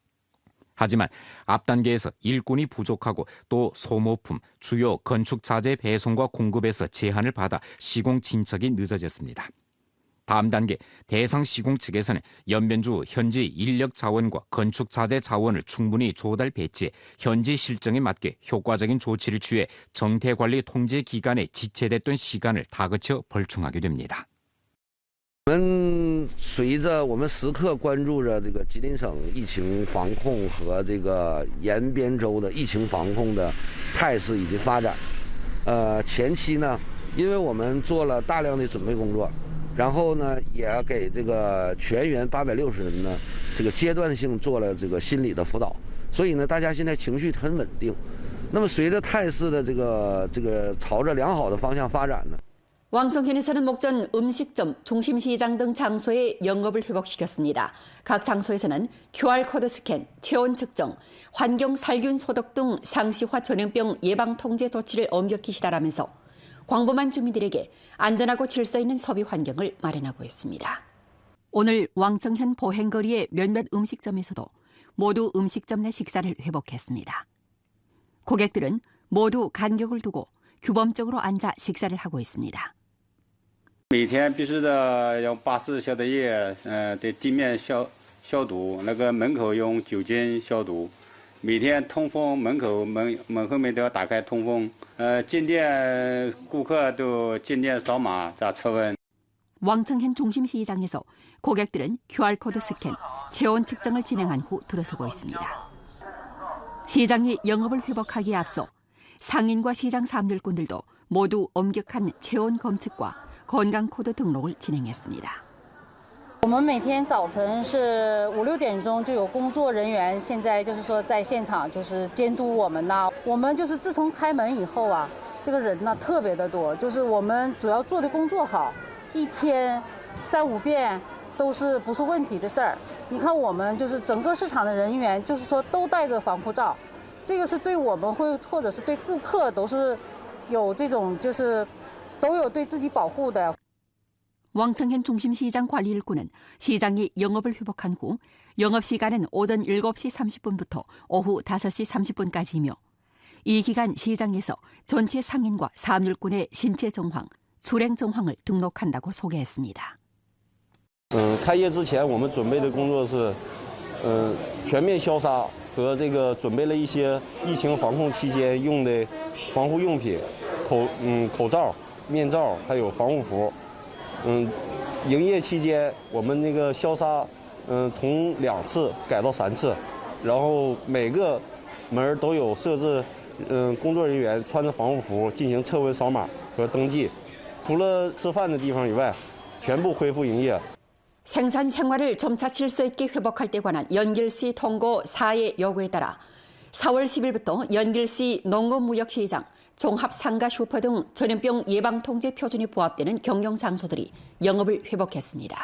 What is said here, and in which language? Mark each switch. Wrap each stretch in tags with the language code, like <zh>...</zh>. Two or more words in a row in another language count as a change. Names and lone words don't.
<ko>하지만 앞 단계에서 일꾼이 부족하고 또 소모품, 주요 건축 자재 배송과 공급에서 제한을 받아 시공 진척이 늦어졌습니다. 다음 단계 대상 시공 측에서는 연변주 현지 인력 자원과 건축 자재 자원을 충분히 조달 배치해 현지 실정에 맞게 효과적인 조치를 취해 정태 관리 통제 기간에 지체됐던 시간을 다그쳐 벌충하게 됩니다.</ko> <zh>我们随着我们时刻关注着这个吉林省疫情防控和这个延边州的疫情防控的态势以及发展。前期呢，因为我们做了大量的准备工作，然后呢，也给这个全员860人呢，这个阶段性做了这个心理的辅导，所以呢，大家现在情绪很稳定。那么随着态势的这个朝着良好的方向发展呢。</zh> <ko>왕청현에서는 목전 음식점, 중심시장 등 장소의 영업을 회복시켰습니다. 각 장소에서는 QR코드 스캔, 체온 측정, 환경 살균 소독 등 상시화 전염병 예방 통제 조치를 엄격히 시달하면서 광범한 주민들에게 안전하고 질서 있는 소비 환경을 마련하고 있습니다. 오늘 왕청현 보행거리의 몇몇 음식점에서도 모두 음식점 내 식사를 회복했습니다. 고객들은 모두 간격을 두고 규범적으로 앉아 식사를 하고 있습니다.</ko> <zh>每天必须的用巴氏消毒液，对地面消毒，那个门口用酒精消毒， 每天通风，门后面都要打开通风。进店顾客都进店扫码자测温。</zh> <ko>왕청현 중심시장에서 고객들은 QR코드 스캔, 체온 측정을 진행한 후 들어서고 있습니다. 시장이 영업을 회복하기에 앞서 상인과 시장 사람들꾼들도 모두 엄격한 체온 검측과 건강코드 등록을 진행했습니다.</ko> <zh>我们每天早晨是5、6点钟就有工作人员，现在就是说在现场就是监督我们呐。我们就是自从开门以后啊，这个人呢特别的多，就是我们主要做的工作好，一天3、5遍都是不是问题的事儿。你看我们就是整个市场的人员，就是说都戴着防护罩，这个是对我们或者是对顾客都是有这种就是都有对自己保护的。</zh> <ko>왕청현 중심시장 관리일꾼은 시장이 영업을 회복한 후 영업시간은 오전 7시 30분부터 오후 5시 30분까지이며 이 기간 시장에서 전체 상인과 사업일꾼의 신체 정황, 출행 정황을 등록한다고 소개했습니다.</ko> <zh>开业之前我们准备的工作是全面消杀和这个准备了一些疫情防控期间用的防护用品，口罩、面罩还有防护服。营业期间，我们那个消杀，从2次改到3次，然后每个门都有设置，工作人员穿着防护服进行测温、扫码和登记。除了吃饭的地方以外，全部恢复营业。</zh> <ko>생산 생활을 점차 질서 있게 회복할 때 관한 연길시 통고 사회 요구에 따라 4월 10일부터 연길시 농업무역시장, 종합상가 슈퍼 등 전염병 예방통제 표준이 부합되는 경영장소들이 영업을 회복했습니다.</ko>